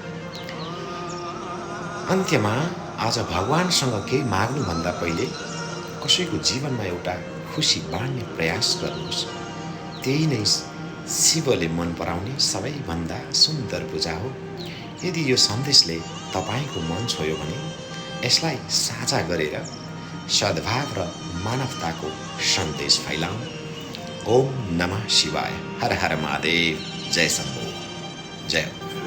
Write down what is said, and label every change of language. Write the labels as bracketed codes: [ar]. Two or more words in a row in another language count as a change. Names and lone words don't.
[ne] अन्त्यमा आज भगवानसँग केही माग्नुभन्दा पहिले कसैको जीवनमा एउटा खुसी बाँड्ने प्रयास गर्नुहोस्। त्यही नै शिवले मन पराउने सबैभन्दा सुन्दर पूजा हो। यदि यो सन्देशले तपाईँको मन छोयो भने यसलाई साझा गरेर सद्भाव र मानवताको सन्देश फैलाउँ। ओम नमः शिवाय। हर हर महादेव। जय शम्भो। जय।